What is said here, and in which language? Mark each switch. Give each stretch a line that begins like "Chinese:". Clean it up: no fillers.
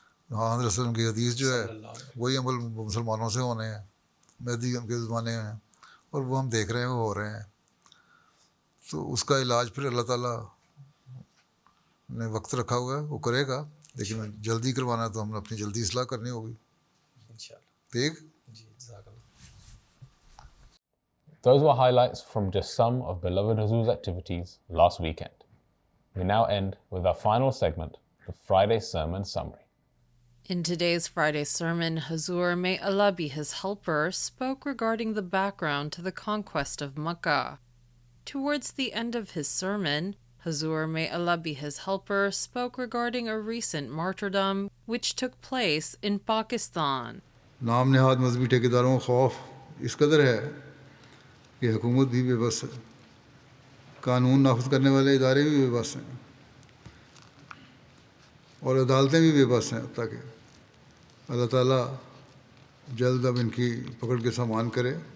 Urdu: ہاں حضرت وسلم کی حدیث جو ہے وہی عمل مسلمانوں سے ہونے ہیں، مہدی کے زمانے ہیں، اور وہ ہم دیکھ رہے ہیں وہ ہو رہے ہیں. تو اس کا علاج پھر اللہ تعالیٰ نے وقت رکھا ہوا ہے، وہ کرے گا، لیکن جلدی کروانا ہے تو ہم نے اپنی جلدی اصلاح کرنی ہوگی. ٹھیک.
English: Those were highlights from just some of beloved Huzoor's activities last weekend. We now end with our final segment, the Friday Sermon Summary. In today's Friday sermon, Huzoor, may Allah be his helper, spoke regarding the background to the conquest of Makkah. Towards the end of his sermon, Huzoor, may Allah be his helper, spoke regarding a recent martyrdom which took place in Pakistan.
Urdu: نام نہاد مذہبی ٹھیکیداروں کا خوف اس قدر ہے کہ حکومت بھی بے بس ہے، قانون نافذ کرنے والے ادارے بھی بے بس ہیں، اور عدالتیں بھی بے بس ہیں، حتیٰ کہ اللہ تعالیٰ جلد اب ان کی پکڑ کے سامان کرے.